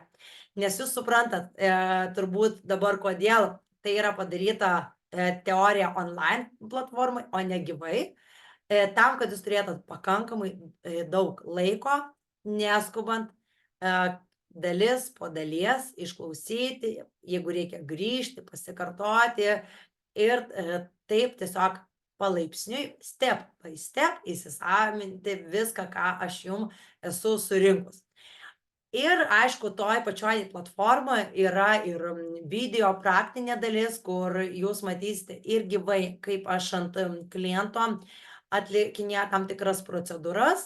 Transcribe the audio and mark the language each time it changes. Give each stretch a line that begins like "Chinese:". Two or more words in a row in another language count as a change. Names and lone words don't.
Lithuanian: Nes jūs suprantat, turbūt dabar kodėl tai yra padaryta teorija online platformai, o ne gyvai, tam, kad jūs turėtumėt pakankamai daug laiko, neskubant, dalis po dalies išklausyti, jeigu reikia grįžti, pasikartoti ir taip tiesiog palaipsniui,
English: step by step,
Lithuanian: įsisavinti viską, ką aš jums esu surinkus. Ir aišku, toj pačioj platformoje yra ir video praktinė dalis, kur jūs matysite ir gyvai, kaip aš ant kliento atlikinėju tam tikras procedūras.